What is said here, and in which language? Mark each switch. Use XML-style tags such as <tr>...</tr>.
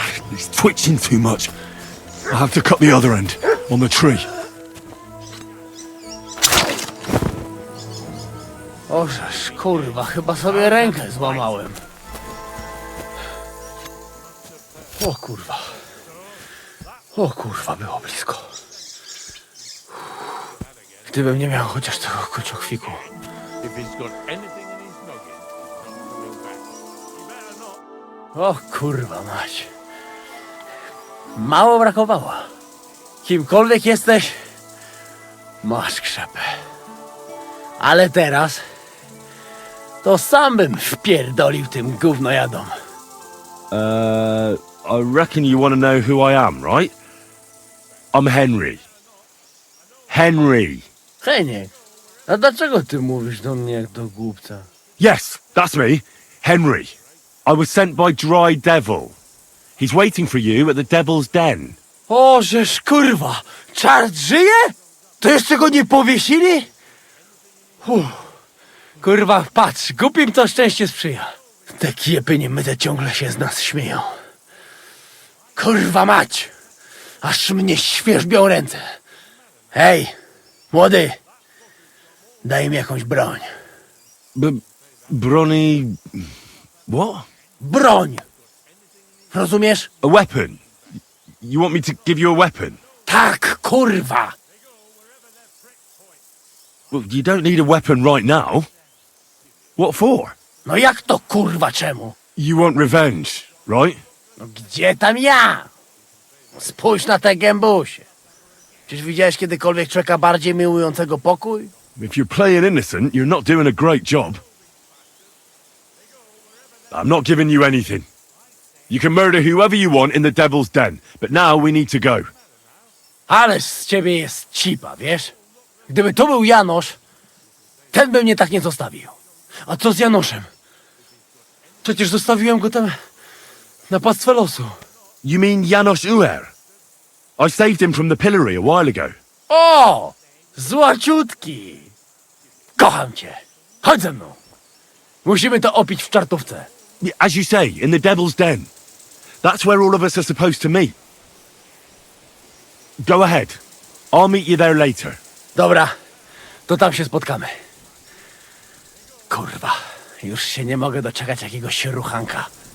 <en>He's twitching too much. I'll have to cut the other end, on the tree.</en> <pl>Ożeż, kurwa, chyba sobie rękę złamałem. O kurwa, było blisko. Gdybym nie miał chociaż tego kociokwiku.</pl> <en>If he's got anything in his noggin, it's not coming back. You better not.</en> <pl>O kurwa mać. Mało brakowało. Kimkolwiek jesteś, masz krzepę. Ale teraz to sam bym wpierdolił tym gównojadom.</pl> <en>I reckon you want to know who I am, right? I'm Henry. Henry.</en> <pl>Heniek, a dlaczego ty mówisz do mnie jak do głupca?</pl> <en>Yes, that's me. Henry. I was sent by Dry Devil. He's waiting for you at the Devil's Den.</en> <pl>O, żeż kurwa, czart żyje? To jeszcze go nie powiesili? Kurwa, patrz, głupim to szczęście sprzyja. Te kiepy niemyte ciągle się z nas śmieją. Kurwa mać, aż mnie świerzbią ręce. Hej, młody, daj mi jakąś broń.</pl> <en>Brony... What?</en> <pl>Broń! Rozumiesz?</pl> <en>A weapon? You want me to give you a weapon?</en> <pl>Tak, kurwa!</pl> <en>Well, you don't need a weapon right now. What for?</en> <pl>No jak to kurwa czemu?</pl> <en>You want revenge, right?</en> <pl>No gdzie tam ja? Spójrz na te gębusie. Czyż widziałeś kiedykolwiek człowieka bardziej miłującego pokój?</pl> <en>If you're playing innocent, you're not doing a great job. I'm not giving you anything. You can murder whoever you want in the Devil's Den, but now we need to go.</en> <pl>Ale z ciebie jest cipa, wiesz? Gdyby to był Janosz, ten by mnie tak nie zostawił. A co z Janoszem? Przecież zostawiłem go tam na pastwę losu.</pl> <en>You mean Janos Uer? I saved him from the pillory a while ago.</en> <pl>O! Złaciutki! Kocham cię. Chodź ze mną. Musimy to opić w czartówce.</pl> <en>As you say, in the Devil's Den. That's where all of us are supposed to meet. Go ahead. I'll meet you there later.</en> <pl>Dobra, to tam się spotkamy. Kurwa, już się nie mogę doczekać jakiegoś ruchanka.</pl>